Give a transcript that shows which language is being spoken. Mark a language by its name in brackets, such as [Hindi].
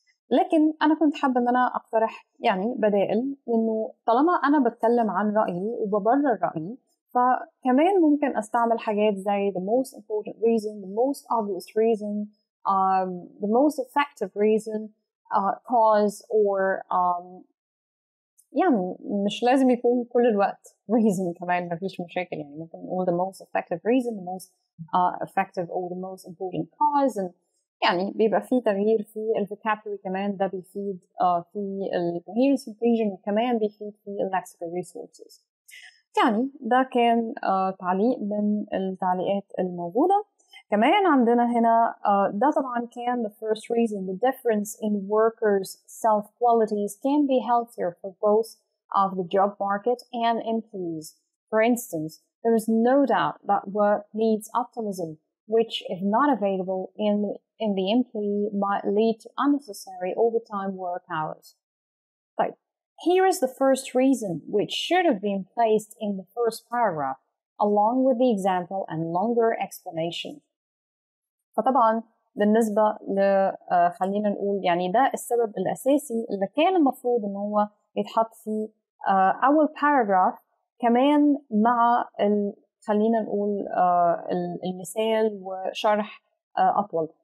[Arabic] لكن أنا كنت حابة إن أنا أقترح يعني بدائل، إنه طالما أنا بتكلم عن رأيي وببرر رأيي، فكمان ممكن أستعمل حاجات زي the most important reason, the most obvious reason, the most effective reason, cause or يعني مش لازم يكون كل الوقت reason، كمان مفيش مشاكل، يعني ممكن نقول the most effective reason, the most effective or the most important cause. يعني بيبقى فيه تغيير في الفوكابولري كمان، ده بيفيد في الcoherence inclusion، وكمان بيفيد في lexical resources. يعني ده كان تعليق من التعليقات الموجودة. [English] كمان عندنا هنا ده طبعا كان the first reason the difference in workers' self-qualities can be healthier for both of the job market and employees. For instance, there is no doubt that work needs optimism, which, if not available in the employee, might lead to unnecessary overtime work hours. طيب, here is the first reason, which should have been placed in the first paragraph, along with the example and longer explanation. [Arabic] فطبعا بالنسبة خلينا نقول يعني ده السبب الأساسي اللي كان المفروض إن هو يتحط في أول paragraph، كمان مع خلينا نقول المثال وشرح أطول.